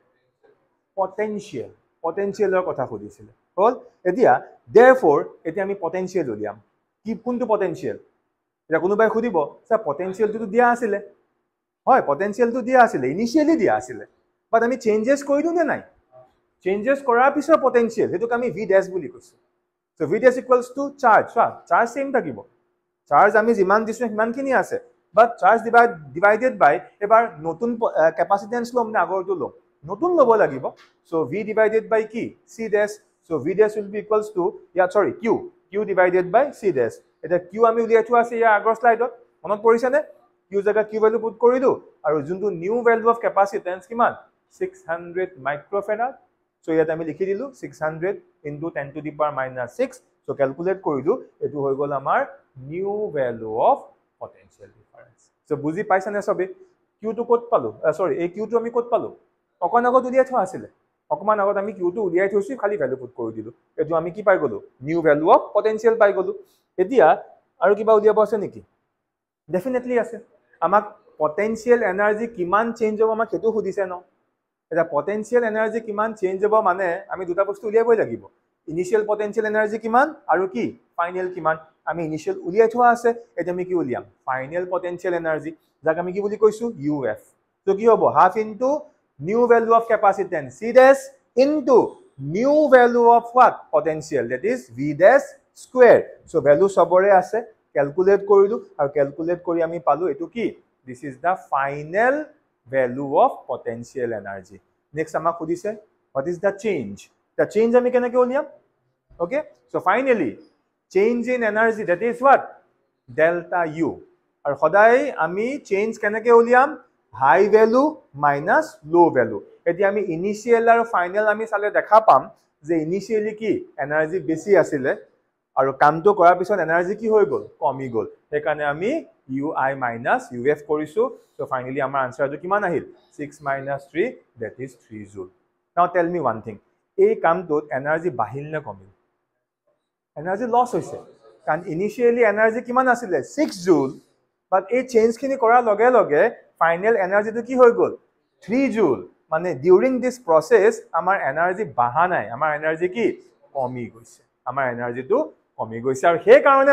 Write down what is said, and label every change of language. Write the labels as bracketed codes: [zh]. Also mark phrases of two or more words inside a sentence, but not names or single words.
[as] পটেনশিয়ালৰ কথা খুদিছিলে হল এতিয়া therefore এতিয়া আমি পটেনশিয়াল উলিয়াম কি কোনটো পটেনশিয়াল এটা কোনোবাই খুদিব স্যাৰ পটেনশিয়ালটো দিয়া আছিল হয় পটেনশিয়ালটো দিয়া আছিল ইনিশিয়ালি দিয়া আছিল বাট আমি চেঞ্জেস কৰিলো নে নাই চেঞ্জেস কৰাৰ পিছৰ পটেনশিয়াল হেতুক আমি [en] v dash [as] বুলি কৈছো [en] so v dash equals to charge charge same [as] থাকিব চাৰ্জ আমি যিমান দিছো সিমানখিনি আছে [en] but charge divided by [as] এবাৰ নতুন ক্যাপাসিটেন্স লম না আগৰটো লম নতুন লব লাগিব [en] so v divided by [as] কি [en] c dash so v dash will be equals to q divided by c dash [as] এটা q আমি উলিয়াই থোৱা আছে ইয়াৰ আগৰ স্লাইডত মনত পৰিছে নে q জাগা [en] q value put [as] কৰিলো আৰু যোনটো [en] new value of capacitance [as] কিমান 600 [en] microfarad so [as] ইয়াত আমি লিখি দিলো [en] 600 into 10 to the power minus 6 so calculate [as] কৰিলো এটো হৈ গল আমাৰ [en] new value of potential difference so [as] বুজি পাইছা নে সবে q টো কত পালো এই q টো আমি কত পালো অকন আগত উলিয়াই থোৱা আছিল অকমান আগত আমি q টো উলিয়াই থৈছি খালি [en] value put [as] কৰি দিলো এটো আমি কি পাই গলো [en] new value of potential [as] পাই গলো এতিয়া আৰু কিবা উলিয়াব আছে নেকি ডেফিনেটলি আছে আমাক [en] potential energy [as] কিমান চেঞ্জ হ'ব আমাক হেতু খুদিছে ন এটা [en] potential energy [as] কিমান চেঞ্জ হ'ব মানে আমি দুটা বস্তু উলিয়াবই লাগিব [en] initial potential energy [as] কিমান আৰু কি ফাইনাল কিমান আমি ইনিশিয়াল উলিয়াই থোৱা আছে এটা আমি কি উলিয়াম [en] final potential energy [as] যাক আমি কি বুলি কৈছো uf তো কি হ'ব [en] half into new value of capacitance c dash into new value of what potential that is v dash square so value [as] সবৰে আছে ক্যালকুলেট কৰিলো আৰু ক্যালকুলেট কৰি আমি পালো এটো কি [en] this is the final value of potential energy next [as] আমাক খুদিছে [en] what is the change [as] আমি কেনেকৈ উলিয়াম [en] okay so finally change in energy that is what delta u [as] আৰু সদায় আমি চেঞ্জ কেনেকৈ উলিয়াম [en] high value minus low value [as] এতিয়া আমি ইনিশিয়াল আৰু ফাইনাল আমি চালে দেখা পাম যে ইনিশিয়ালি কি এনাৰ্জি বেছি আছিল আৰু কামটো কৰাৰ পিছত এনাৰ্জি কি হৈ গল কমি গল সেইকাৰণে আমি [en] ui minus uf [as] কৰিছো [en] so finally [as] আমাৰ আনসাৰটো কিমান আহিল [en] 6 minus 3 that is 3 joule now tell me one thing [as] এই কামটোত এনাৰ্জি বাহিল নে কমিল এনাৰ্জি লস হৈছে কাৰণ ইনিশিয়ালি এনাৰ্জি কিমান আছিল 6 joule বাট এই চেঞ্জ খিনি কৰাৰ লগে লগে ফাইনাল এনাৰ্জিটো কি হৈ গল 3 joule মানে [en] during this process [as] আমাৰ এনাৰ্জি বাহা নাই আমাৰ এনাৰ্জি কি কমি গৈছে আমাৰ এনাৰ্জিটো কমি গৈছে আৰু সেই কাৰণে